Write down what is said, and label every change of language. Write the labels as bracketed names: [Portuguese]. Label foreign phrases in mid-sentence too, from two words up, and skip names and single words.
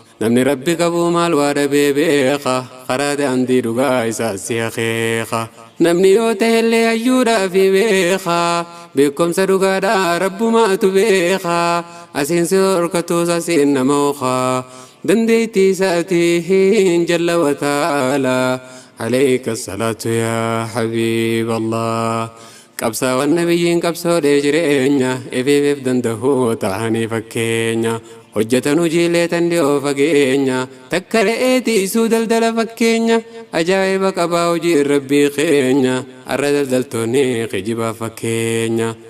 [Oromo] Namni Rabbi qabu maal waa dhabee beeka. Karaa daandii dhugaa isaa si akeeka. Namni yoo ta'ellee hayyuudhaa fi beeka. Beekumsa dhugaadhaa Rabbumaatu beeka. Asiin si horkatuus asiin nama ooka. Dandeettii isaatiin jalla wa ta'ala. [Arabic] عليك الصلاة يا حبيب الله. [Oromo] Qabsaawwan nabiyyiin qabsoodhee jireenya. Ifiifif danda'uu ta'anii fakkeenya. Hojjetan hojiilee tan dhi'oo fageenya. Takka re'ee tiisuu daldala fakkeenya. Ajaa'iba qabaa hojii Rabbii keenya. Arra daldaltoonni kijibaa fakkeenya.